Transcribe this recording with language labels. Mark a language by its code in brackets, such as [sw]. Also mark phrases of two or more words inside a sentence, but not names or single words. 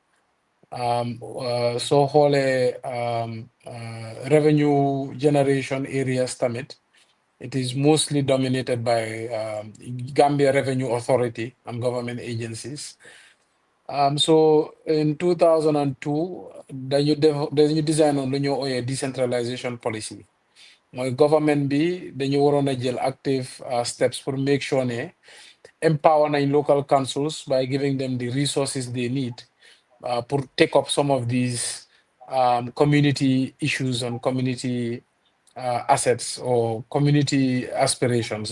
[en] So whole revenue generation areas tamit, it is mostly dominated by Gambia Revenue Authority and government agencies. So in 2002, [wo] dañu design on lu ñu ooyee [en] decentralization policy. My government [wo] bi dañu waroon a jël [en] active steps for make sure ne empower nañ local councils by giving them the resources they need to take up some of these community issues and community assets or community aspirations.